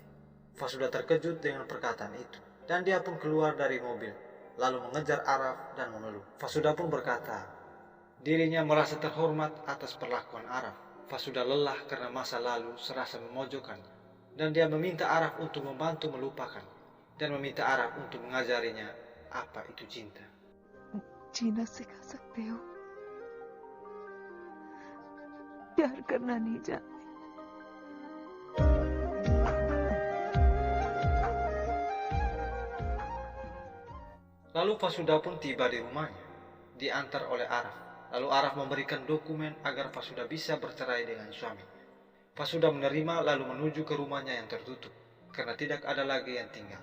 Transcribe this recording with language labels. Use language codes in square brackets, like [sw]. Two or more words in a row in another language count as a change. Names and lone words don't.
[id] Fasuda terkejut dengan perkataan itu dan dia pun keluar dari mobil lalu mengejar Araf dan memeluk. Fasuda pun berkata dirinya merasa terhormat atas perlakuan Araf. Fasuda lelah karena masa lalu serasa memojokkannya, dan dia meminta Araf untuk membantu melupakan, dan meminta Araf untuk mengajarinya apa itu cinta. [hi] जीना सिखा सकते हो, प्यार करना नहीं जानते. [id] Lalu Fasuda pun tiba di rumahnya, diantar oleh Araf. Lalu Araf memberikan dokumen agar Fasuda bisa bercerai dengan suaminya. Fasuda menerima lalu menuju ke rumahnya yang tertutup, karena tidak ada lagi yang tinggal.